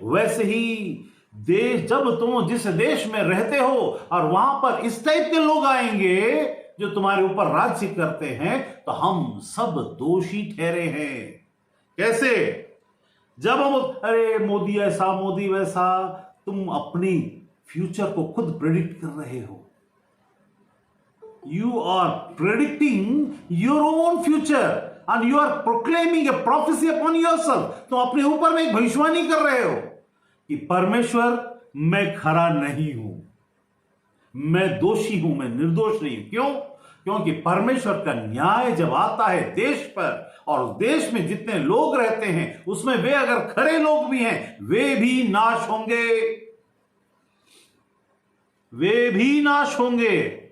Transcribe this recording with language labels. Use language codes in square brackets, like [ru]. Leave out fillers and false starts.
[hi] वैसे ही देश, जब तुम जिस देश में रहते हो और वहां पर इस टाइप के लोग आएंगे जो तुम्हारे ऊपर राज्य करते हैं, तो हम सब दोषी ठहरे हैं। कैसे? जब हम अरे मोदी ऐसा, मोदी वैसा, तुम अपनी फ्यूचर को खुद प्रेडिक्ट कर रहे हो। [en] You are predicting your own future and you are proclaiming a prophecy upon yourself। [hi] तो अपने ऊपर में एक भविष्यवाणी कर रहे हो कि परमेश्वर, मैं खरा नहीं हूं, मैं दोषी हूं, मैं निर्दोष नहीं हूं। क्यों? क्योंकि परमेश्वर का न्याय जब आता है देश पर, और देश में जितने लोग रहते हैं उसमें वे अगर खरे लोग भी हैं, वे भी नाश होंगे, वे भी नाश होंगे।